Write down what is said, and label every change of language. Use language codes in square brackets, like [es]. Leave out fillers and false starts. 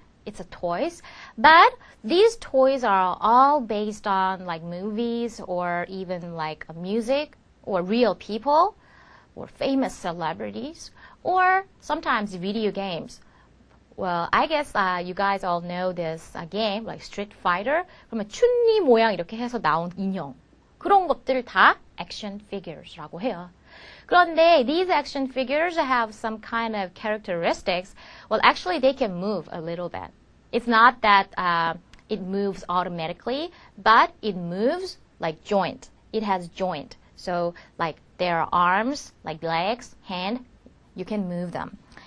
[en] It's a toys, but these toys are all based on movies or even music or real people or famous celebrities or sometimes video games. Well, I guess you guys all know this game like Street Fighter. [ko] 그러면 춘리 모양 이렇게 해서 나온 인형. 그런 것들 다 action figures라고 해요. 그런데 [en] these action figures have some kind of characteristics. Well, actually, they can move a little bit. It's not that it moves automatically, but it moves like joint. It has joint. So, there are arms, legs, hand, you can move them.